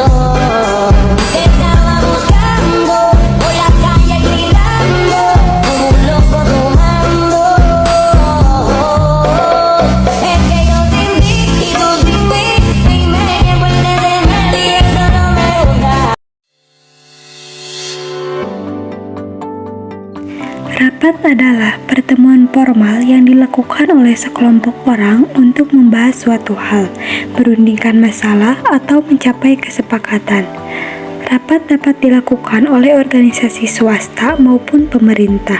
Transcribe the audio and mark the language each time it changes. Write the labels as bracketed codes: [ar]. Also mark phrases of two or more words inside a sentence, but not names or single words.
[es] Te estaba buscando por la calle gritando, como un loco tomando. Es que yo sin ti y tú sin mí, y me vuelves de nadie, eso no me gusta. [id] Rapat adalah pertemuan formal yang dilakukan oleh sekelompok orang untuk membahas suatu hal, merundingkan masalah, atau mencapai kesepakatan. Rapat dapat dilakukan oleh organisasi swasta maupun pemerintah.